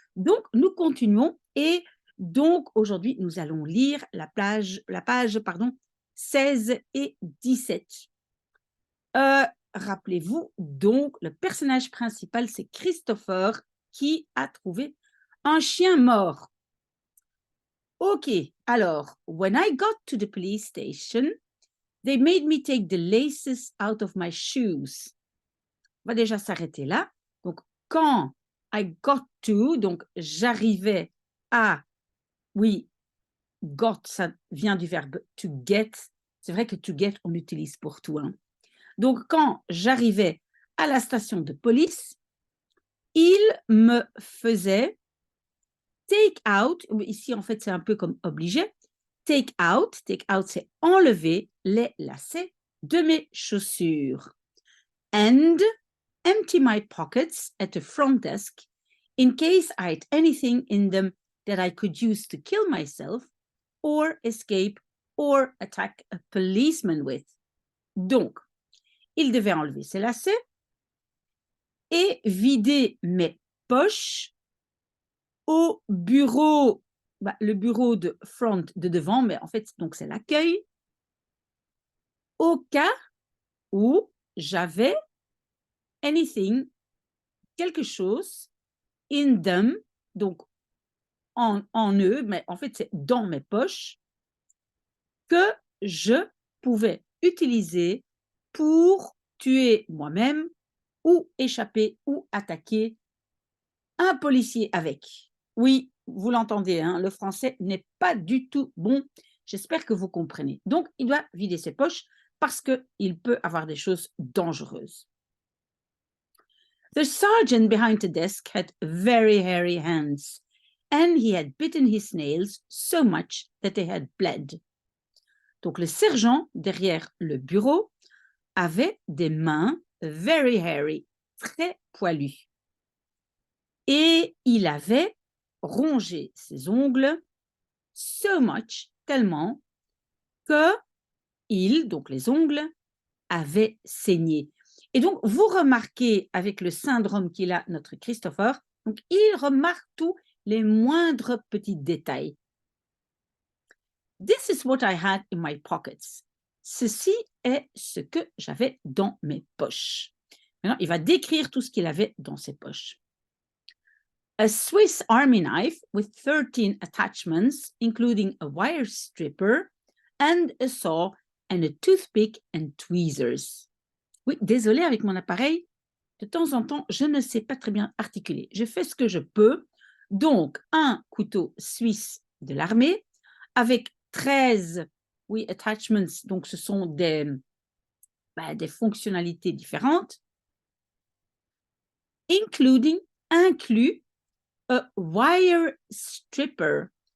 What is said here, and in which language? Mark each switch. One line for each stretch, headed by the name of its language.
French: Donc, nous continuons et donc aujourd'hui, nous allons lire la page, pardon, 16 et 17. Euh, Rappelez-vous, donc, le personnage principal, c'est Christopher qui a trouvé un chien mort. Ok, alors,
English: when I got to the police station, they made me take the laces out of my shoes.
French: On va déjà s'arrêter là. Donc, quand
English: I got to,
French: donc j'arrivais à, oui, got, ça vient du verbe to get. C'est vrai que to get, on l'utilise pour tout, hein. Donc, quand j'arrivais à la station de police, il me faisait
English: take out,
French: ici en fait c'est un peu comme obligé, take out, c'est enlever les lacets de mes chaussures.
English: And empty my pockets at the front desk in case I had anything in them that I could use to kill myself or escape or attack a policeman with.
French: Donc, il devait enlever ses lacets et vider mes poches au bureau, le bureau de front de devant, mais en fait, donc c'est l'accueil, au cas où j'avais anything, quelque chose,
English: in them,
French: donc en eux, mais en fait, c'est dans mes poches, que je pouvais utiliser pour tuer moi-même ou échapper ou attaquer un policier avec. Oui, vous l'entendez, hein, le français n'est pas du tout bon. J'espère que vous comprenez. Donc, il doit vider ses poches parce qu'il peut avoir des choses dangereuses.
English: The sergeant behind the desk had very hairy hands, and he had bitten his nails so much that they had bled.
French: Donc, le sergent derrière le bureau avait des mains
English: very hairy,
French: très poilues. Et il avait rongé ses ongles
English: so much,
French: tellement que il, donc les ongles, avaient saigné. Et donc, vous remarquez avec le syndrome qu'il a, notre Christopher, donc il remarque tous les moindres petits détails.
English: This is what I had in my pockets.
French: Ceci est ce que j'avais dans mes poches. Maintenant, il va décrire tout ce qu'il avait dans ses poches.
English: A Swiss Army knife with 13 attachments, including a wire stripper and a saw and a toothpick and tweezers.
French: Oui, désolé avec mon appareil, de temps en temps, je ne sais pas très bien articuler. Je fais ce que je peux. Donc, un couteau suisse de l'armée avec 13, oui, attachments, donc ce sont des fonctionnalités différentes, inclus
English: a wire stripper.